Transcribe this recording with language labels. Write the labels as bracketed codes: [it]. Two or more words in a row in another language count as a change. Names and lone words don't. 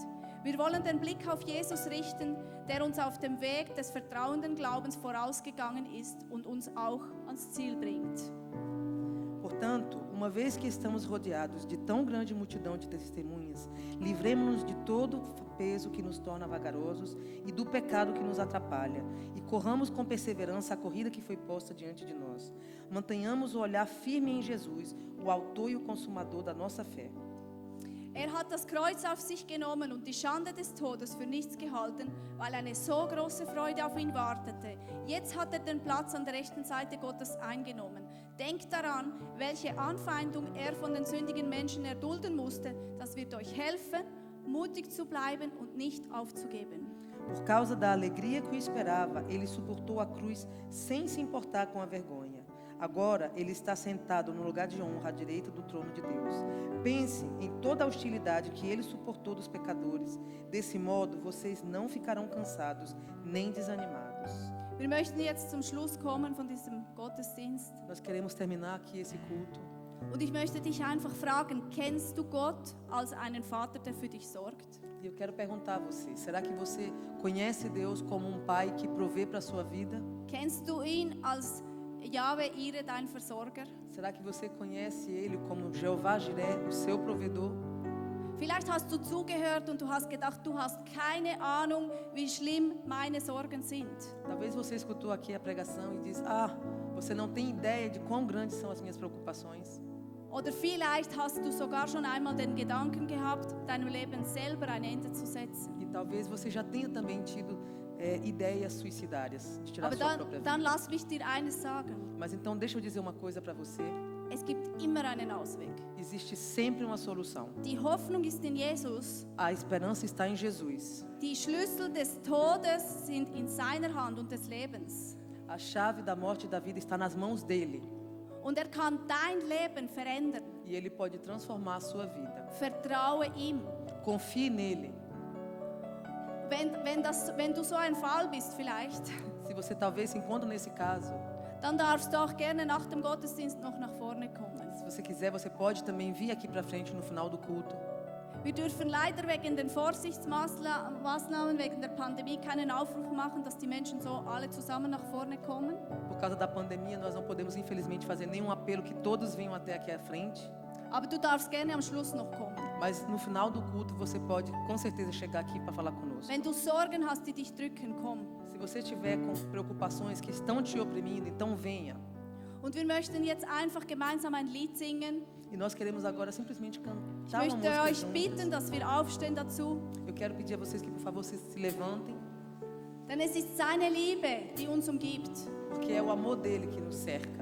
[de] Wir wollen den Blick auf Jesus richten, der uns auf dem Weg des vertrauenden Glaubens vorausgegangen ist und uns auch ans Ziel bringt. [pt] Portanto, uma vez que estamos rodeados de tão grande multidão de testemunhas, livremos-nos de todo peso que nos torna vagarosos e do pecado que nos atrapalha, e corramos com perseverança a corrida que foi posta diante de nós. Mantenhamos o olhar firme em Jesus, o autor e o consumador da nossa fé. [de] Er hat das Kreuz auf sich genommen und die Schande des Todes für nichts gehalten, weil eine so große Freude auf ihn wartete. Jetzt hat er den Platz an der rechten Seite Gottes eingenommen. Denkt daran, welche Anfeindung er von den sündigen Menschen erdulden musste. Das wird euch helfen, mutig zu bleiben und nicht aufzugeben. [pt] Por causa da alegria que o esperava, ele suportou a cruz sem se importar com a vergonha. Agora ele está sentado no lugar de honra à direita do trono de Deus. Pense em toda a hostilidade que ele suportou dos pecadores. Desse modo, vocês não ficarão cansados nem desanimados. [de] Wir möchten jetzt zum Schluss kommen von diesem Gottesdienst. [pt] Nós queremos terminar aqui esse culto. [de] Und ich möchte dich einfach fragen, kennst du Gott als einen Vater, der für dich sorgt? [pt] E eu quero perguntar a você, será que você conhece Deus como um pai que provê para a sua vida? [de] Kennst du ihn als Jahwe Ire, dein Versorger? [pt] Será que você conhece Ele como Jeová Jiré, o seu provedor? [de] Vielleicht hast du zugehört und du hast gedacht, du hast keine Ahnung, wie schlimm meine Sorgen sind. [pt] Talvez você escutou aqui a pregação e diz, você não tem ideia de quão grandes são as minhas preocupações. [de] Oder vielleicht hast du sogar schon einmal den Gedanken gehabt, deinem Leben selber ein Ende zu setzen. [pt] E talvez você já tenha também tido ideias suicidárias, de tirar [de] Aber [pt] sua própria [de] dann [pt] vida. [de] lass mich dir eines sagen. [pt] Mas então deixa eu dizer uma coisa para você. [de] Es gibt immer einen Ausweg. [pt] Existe sempre uma solução. [de] Die Hoffnung ist in Jesus. [pt] A esperança está em Jesus. [de] Die Schlüssel des Todes sind in seiner Hand und des Lebens. [pt] A chave da morte e da vida está nas mãos dele. [de] Und er kann dein Leben verändern. [pt] E ele pode transformar a sua vida. [de] Vertraue ihm. [pt] Confie nele. [de] Wenn du so ein Fall bist vielleicht, [pt] Se você talvez se encontre nesse caso, [de] dann darfst du auch gerne nach dem Gottesdienst noch nach vorne kommen. [pt] se você quiser, você pode também vir aqui para frente no final do culto. [de] Wir dürfen leider wegen den Vorsichtsmaßnahmen, wegen der Pandemie keinen Aufruf machen, dass die Menschen so alle zusammen nach vorne kommen. [pt] Por causa da pandemia, nós não podemos infelizmente fazer nenhum apelo que todos venham até aqui à frente. [de] Aber du darfst gerne am Schluss noch kommen. [pt] Mas no final do culto você pode com certeza chegar aqui para falar conosco. [de] Wenn du Sorgen hast, die dich drücken, komm. [pt] Se você tiver com preocupações que estão te oprimindo, então venha. [de] Und wir möchten jetzt einfach gemeinsam ein Lied singen. [pt] E nós queremos agora simplesmente [de] Ich [pt] cantar uma [de] möchte [pt] música [de] euch bitten, [pt] juntos. [de] dass wir aufstehen dazu. [pt] Eu quero pedir a vocês que por favor vocês se levantem, [de] Denn es ist seine Liebe, die uns umgibt. [pt] porque é o amor dele que nos cerca.